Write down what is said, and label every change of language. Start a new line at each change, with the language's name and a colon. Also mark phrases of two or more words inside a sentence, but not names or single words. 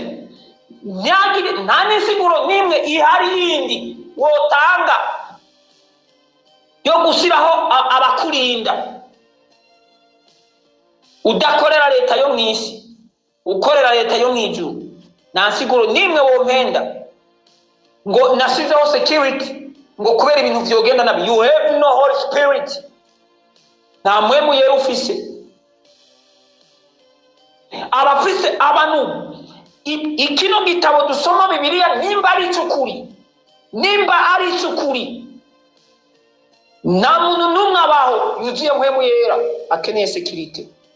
Rundi: Nta n'insiguro n'imwe ihari yindi wotanga yo gushyiraho abakurinda udakorera leta yo mu isi, ukorera leta yo mu ijuru. Nta nsiguro n'imwe wompenda ngo nasizeho security ngo kubera ibintu vyogenda nabi.
English: You have no Holy Spirit.
Rundi: Nta mpwemu yera ufise. Abafise abantu ikino gitabo dusoma Bibiliya nimba ari cyukuri, nimba ari cyukuri, nta muntu n'umwe abaho yuzuye mpwemu yera akeneye security.